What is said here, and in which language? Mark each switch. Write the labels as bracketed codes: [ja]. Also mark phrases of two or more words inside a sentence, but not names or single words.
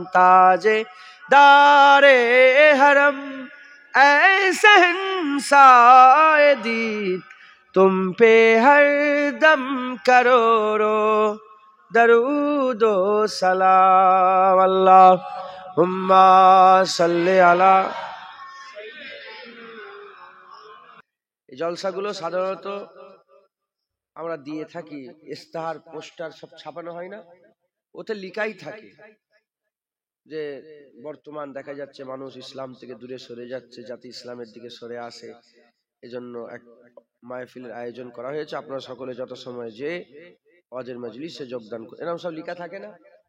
[ur] تاجے دار حرم اے شہنشاہ دی, تم پہ ہر دم کروڑوں درود و سلام. [ar] اللہم صلی علی. [bn] এই জলসাগুলো সাধারণত আমরা দিয়ে থাকি, ইস্তাহার পোস্টার সব ছাপানো হয় না, ওতে লেখাই থাকে যে বর্তমান দেখা যাচ্ছে মানুষ ইসলাম থেকে দূরে সরে যাচ্ছে, যাতে ইসলামের দিকে সরে আসে, এজন্য এক মাহফিলের আয়োজন করা হয়েছে, আপনারা সকলে যত সময় যে ওয়াজের মজলিসে যোগদান করুন, এরকম সব লেখা থাকে না।